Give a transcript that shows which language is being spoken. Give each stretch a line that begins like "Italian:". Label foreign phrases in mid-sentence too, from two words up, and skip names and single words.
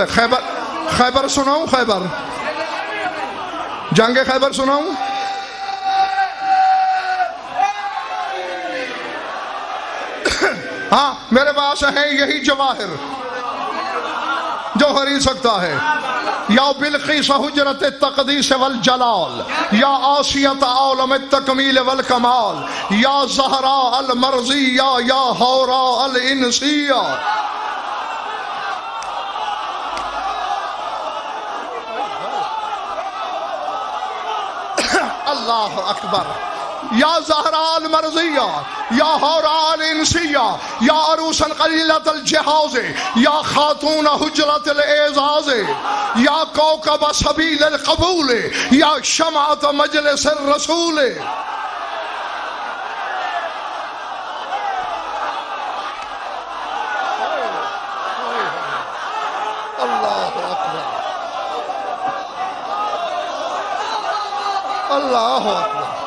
Urdu: خیبر سناؤں؟ خیبر جنگ خیبر سناؤں؟ ہاں میرے پاس ہے یہی جواہر جو خرید سکتا ہے.
Arabic: یا بلقیس حجرت التقدیس والجلال یا آسیت عالم التکمیل والکمال یا زہراء المرضیہ یا حوراء الانسیہ. اللہ اکبر. یا زہراء المرضیہ یا حوراء الانسیہ یا عروسا قلیلۃ الجہاز یا خاتون حجرت الاعزاز یا کوکب سبیل القبول یا شمعۃ مجلس الرسول. اللہ اکبر. اللہ اکبر.